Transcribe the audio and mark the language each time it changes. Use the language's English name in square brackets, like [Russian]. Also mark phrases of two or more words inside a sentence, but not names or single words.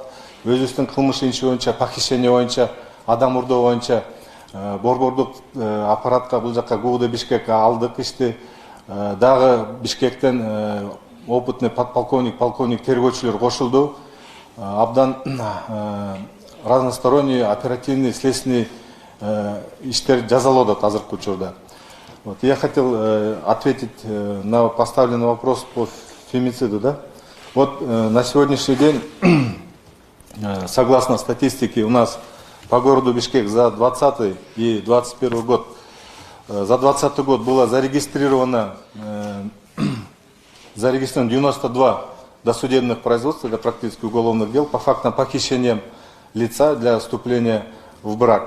[Kyrgyz] Өзүбүздүн кылмыш иши боюнча, похищение боюнча, адам урдоо боюнча борбордук аппаратка бул жака ГУД Бишкекке алдык ишти. Дагы Бишкектен опытный полковник тергөөчүлөр кошулду. Абдан [Russian] разносторонний оперативный следственный [Kyrgyz] иштер жазалып атат азыркы учурда. [Russian] Вот, я хотел ответить на поставленный вопрос по фемициду. Да? Вот на сегодняшний день, согласно статистике, у нас по городу Бишкек за 2020 и 2021 год, за 2020 год было зарегистрировано 92 досудебных производств, это практически уголовных дел, по фактам похищения лица для вступления в брак.